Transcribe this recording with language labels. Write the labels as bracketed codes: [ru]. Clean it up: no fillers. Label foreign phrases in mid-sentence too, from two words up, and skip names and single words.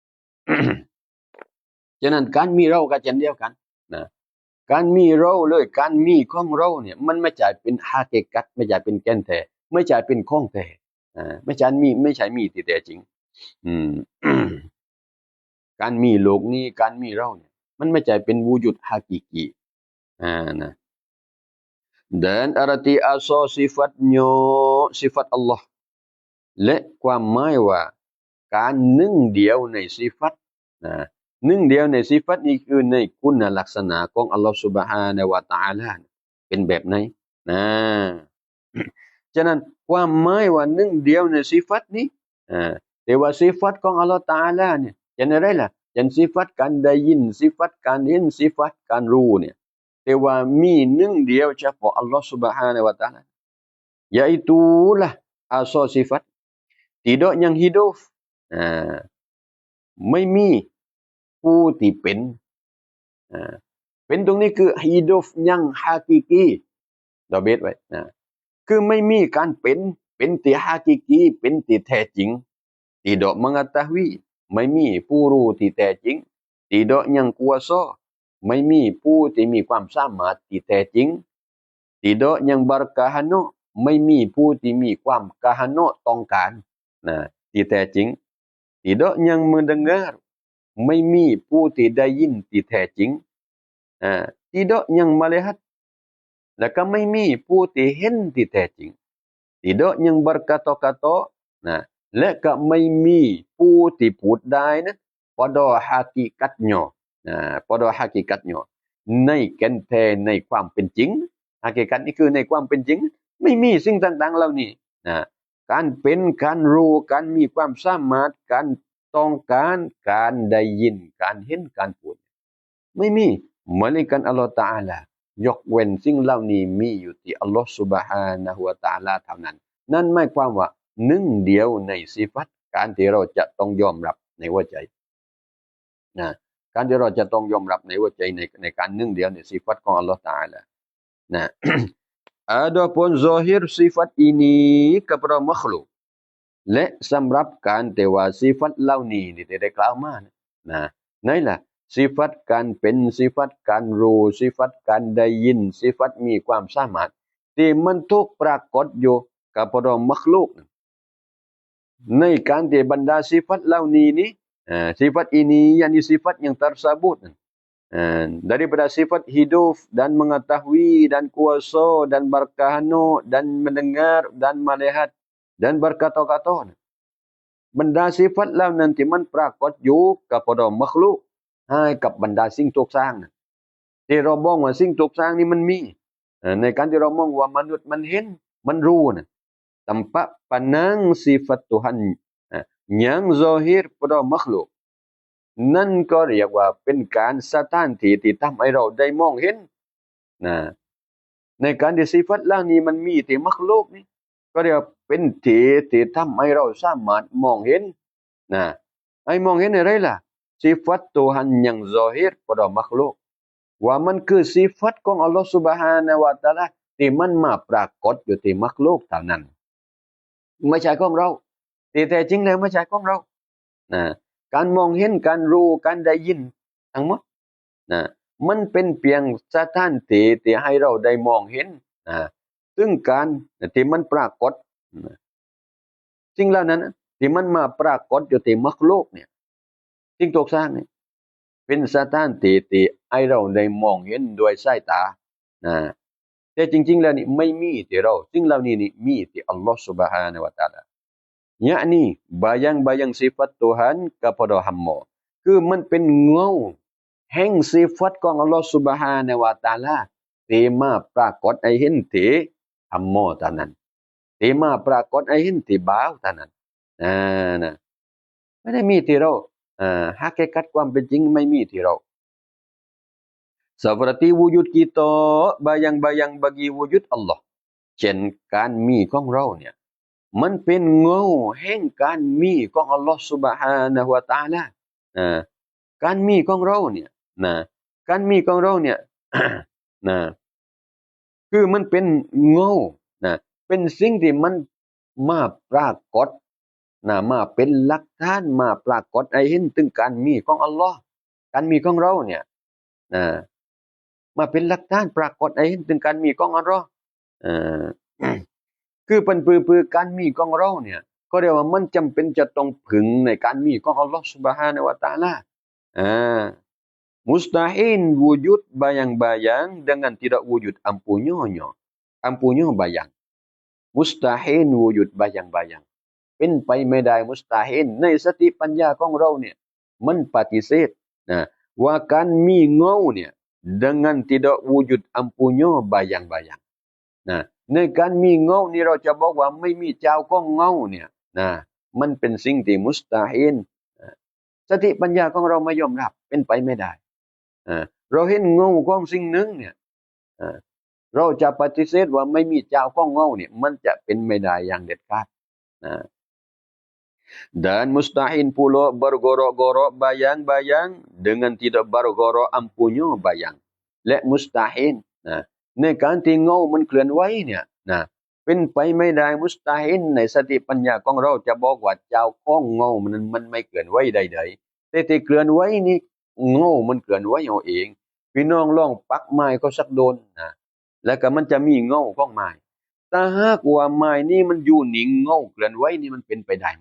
[th] ฉะนั้นการมีเราก็เช่นเดียวกันนะการมีเราเลยการมีของเราเนี่ยมันไม่ใช่เป็นฮาเกกัตไม่ใช่เป็นแก่นแท้ไม่ใช่เป็นของแท้ไม่ใช่มีที่แท้จริงอืม การมีโลกนี้การมีเราเนี่ยมันไม่ใช่เป็นวูจุดฮากิกีนะ [ms] dan arti asal sifatnya sifat Allah [th] และความหมายว่าการ หนึ่งเดียวในสิฟัตนะหนึ่งเดียวในสิฟัตนี้คือในคุณลักษณะของอัลลอฮฺ سبحانه และ تعالى เป็นแบบไหนนะฉะนั้นความหมายว่าหนึ่งเดียวในสิฟัตนี้แต่ว่าสิฟัตของอัลลอฮฺ تعالى เนี่ยเป็นอะไรล่ะเป็นสิฟัตการได้ยินสิฟัตการเห็นสิฟัตการรู้เนี่ยแต่ว่ามีหนึ่งเดียวเฉพาะอัลลอฮฺ سبحانه และ تعالى [ms] yaitulah asal sifat tidak yang hidup [th] ไม่มีผู้ที่เป็นเป็นตรงนี้คือ hidup ยังฮากิกีเราเบสไว้คือไม่มีการเป็นที่ฮากิกีเป็นที่แท้จริง [ms] tidak mengetahui [th] ไม่มีผู้รู้ที่แท้จริง [ms] tidak yang kuasa [th] ไม่มีผู้ที่มีความสามารถที่แท้จริง tidak [ms] yang berkahano [th] ไม่มีผู้ที่มีความกาหโนต้องการที่แท้จริง [ms] tidak yang mendengar [th] ไม่มีผู้ที่ได้ยินที่แท้จริง [ms] tidak yang melihat [th] แล้วก็ไม่มีผู้ที่เห็นที่แท้จริง [ms] tidak yang berkata-kata [th] และก็ไม่มีผู้ที่พูดได้นะ [ms] pada hakikatnya pada hakikatnya [th] ในแก่นแท้ในความเป็นจริงฮากิกัตนี่คือในความ เป็นจริงไม่มีสิ่งต่างๆเหล่านี้การเป็นการรู้การมีความสามารถการต้องการการได้ยินการเห็นการพูดไม่มีเหมือนกันอัลลอฮฺตะอาลายกเว้นสิ่งเหล่านี้มีอยู่ที่อัลลอฮฺซุบฮานะฮูวะตะอาลาเท่านั้นนั่นหมายความว่าหนึ่งเดียวในสิฟัตการที่เราจะต้องยอมรับในหัวใจการที่เราจะต้องยอมรับในหัวใจในการหนึ่งเดียวในสิฟัตของอัลลอฮฺตะอาลา [ms] Adapun zahir sifat ini kepada makhluk [th] และสำหรับการแต่ว่าสิฟัตเหล่านี้ที่ได้กล่าวมานั่นแหละสิฟัตการเป็นสิฟัตการรู้สิฟัตการได้ยินสิ ฟัตมีความสามารถที่มันถูกปรากฏอยู่กับพระมักลุกในการที่บรรดาสิฟัตเหล่านี้ [ms] sifat ini yakni sifat yang tersebut daripada sifat hidup dan mengetahui dan kuasa dan berkahanu dan mendengar dan melihat dan berkata-kata บรรดาสิ [th] ฟัตเหล่านั้นที่มันปรากฏอยู่กับพระมักลุกให้กับบรรดาสิ่งถูกสร้างที่เรามองว่าสิ่งถูกสร้างนี่มันมีในการที่เรามองว่ามนุษย์มันเห็นมันรู้ [ms] tanpa pandang sifat Tuhan yang zahir pada makhluk [th] นั่นก็เรียกว่าเป็นการสถานที่ที่ทำให้เราได้มองเห็น ในการที่สิฟัตเหล่านี้มันมีที่มักลุกนี่ก็เรียกเป็นที่ทำให้เราสามารถมองเห็นให้มองเห็นอะไรล่ะ [ms] sifat Tuhan yang zahir pada makhluk [th] ว่ามันคือสิฟัตของอัลลอฮฺ [ar] سبحانه وتعالى [th] ที่ มันมาปรากฏอยู่ที่มักลุกเท่านั้นไม่ใช่ของเราที่แท้จริงแล้วไม่ใช่ของเราการมองเห็นการรู้การได้ยินทั้งหมดมันเป็น เพียงสถานที่ที่ให้เราได้มองเห็นซึ่งการที่มันปรากฏสิ่งเหล่านั้นที่มันมาปรากฏอยู่ที่มัก ลุกเนี่ยสิ่งถูกสร้างเนี่ยเป็นสถานที่ที่ให้เราได้มองเห็นด้วยสายตาแต่จริงๆแล้วนี่ไม่มีที่เราสิ่งเหล่านี้นี่มีที่อัลลอฮฺ [ar] سبحانه وتعالى [ms] yakni bayang-bayang sifat Tuhan kepada hamba [th] คือมันเป็นเงาแห่งสิฟัตของอัลลอฮฺ [ar] سبحانه وتعالى [th] ที่มาปรากฏให้เห็นที่ฮัมโมเท่านั้นที่มาปรากฏให้เห็นที่บ่าวเท่านั้น ไม่ได้มีที่เราฮากิกัตความเป็นจริงไม่มีที่เรา [ms] seperti wujud kita bayang-bayang bagi wujud Allah [th] เช่นการมีของเราเนี่ยมันเป็นเงาแห่งการมีของอัลลอฮฺซุบฮานะฮู วะตะอาลาอ่าการมีของเราเนี่ยนะการมีของเราเนี่ย นะคือมันเป็นเงานะเป็นสิ่ง ที่มันมาปรากฏมาเป็นหลักฐานมาปรากฏให้เห็นถึงการมีของอัลลอฮ์การมีของเราเนี่ยนะมาเป็นหลักฐานปรากฏให้เห็นถึงการมีของอัลลอฮ์เอ่อ คือเป็นปือการมีของเราเนี่ยก็เรียกว่ามันจำเป็นจะต้องผึงในการมีของอัลลอฮ์ซุบฮานะฮูวะตะอาลาอ่า [ms] Mustahil wujud bayang-bayang dengan tidak wujud ampunya. Ampunya bayang. Mustahil wujud bayang-bayang. [th] เป็นไปไม่ได้มุสตาฮิลในสติปัญญาของเราเนี่ยมันปฏิเสธนะว่าการมีเงา เนี่ย [ms] dengan tidak wujud ampunya bayang-bayang [th] นะในการมีเงานี่เราจะบอกว่าไม่มีเจ้าของ เงาเนี่ยนะมันเป็นสิ่งที่มุสตาฮิลสติปัญญาของเราไม่ยอมรับเป็นไปไม่ได้เราเห็นเงาของสิ่งหนึ่งเนี่ยเราจะปฏิเสธว่าไม่มีเจ้าของเงาเนี่ยมันจะเป็นไม่ได้อย่างเด็ดขาด [ms] Dan mustahil pula bergorok-gorok bayang-bayang dengan tidak bergorok ampunya bayang. [th] และ mustahil ในการที่เงามันเคลื่อนไหวเนี่ยเป็นไปไม่ได้ mustahil ในสติปัญญาของเราจะบอกว่าเจ้าของเงามันไม่เคลื่อนไหวใดๆแต่ที่เคลื่อนไหวนี่เงามันเคลื่อนไหวเอา เองพี่น้องลองปักไม้ก็สักโดนแล้วก็มันจะมีเงาของไม้ถ้าหากว่าไม้นี่มันอยู่นิ่งเงาเคลื่อนไหวนี่มันเป็นไปได้ไหม